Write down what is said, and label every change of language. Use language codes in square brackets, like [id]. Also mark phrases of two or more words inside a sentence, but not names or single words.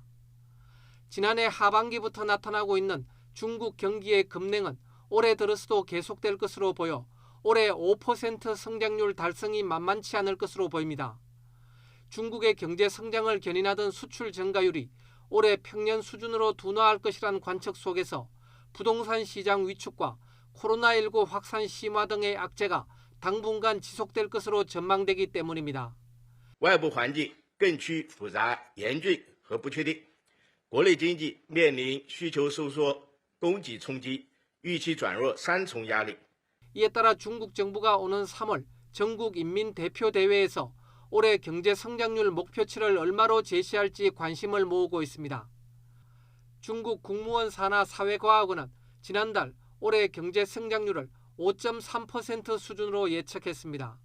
[ko] 지난해 하반기부터 나타나고 있는 중국 경기의 급냉은 올해 들어서도 계속될 것으로 보여 올해 5% 성장률 달성이 만만치 않을 것으로 보입니다. 중국의 경제 성장을 견인하던 수출 증가율이 올해 평년 수준으로 둔화할 것이란 관측 속에서 부동산 시장 위축과 코로나19 확산 심화 등의 악재가 당분간 지속될 것으로 전망되기 때문입니다. [zh] 外部环境更趋复杂、严峻和不确定，国内经济面临需求收缩、供给冲击、预期转弱三重压力。 [ko] 이에 따라 중국 정부가 오는 3월 전국인민대표대회에서 올해 경제 성장률 목표치를 얼마로 제시할지 관심을 모으고 있습니다. 중국 국무원 산하 사회과학원은 지난달 올해 경제 성장률을 5.3% 수준으로 예측했습니다.